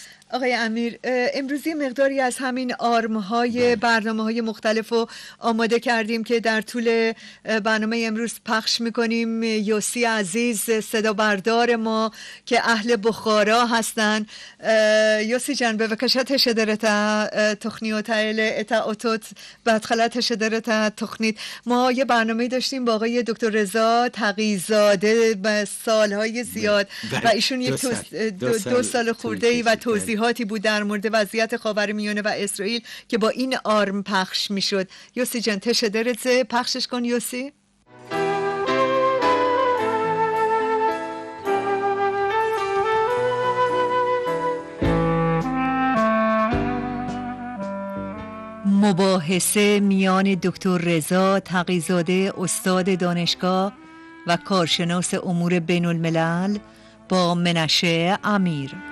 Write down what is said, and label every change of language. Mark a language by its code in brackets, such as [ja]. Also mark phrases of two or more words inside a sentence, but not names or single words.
[fa] آقای امیر، امروزی مقداری از همین آرم‌های برنامه‌های مختلف رو آماده کردیم که در طول برنامه امروز پخش می‌کنیم. یوسی عزیز صدا بردار ما که اهل بخارا هستن. [he] یوسی جان بבקשה תשדר את התוכניות האלה, את האותות בהתחלה תשדר את התוכנית. [fa] ما یه برنامه داشتیم با آقای دکتر رضا تقی‌زاده به سالهای زیاد و ایشون یک دو سال خورده‌ای و توضیحاتی بود در مورد وضعیت خاورمیانه و اسرائیل که با این آرم پخش میشد. [he] یوسی جان تشدر את זה, [fa] پخشش کن یوسی. مباحثه میان دکتر رضا تقی‌زاده استاد دانشگاه و کارشناس امور بین الملل با منشه امیر.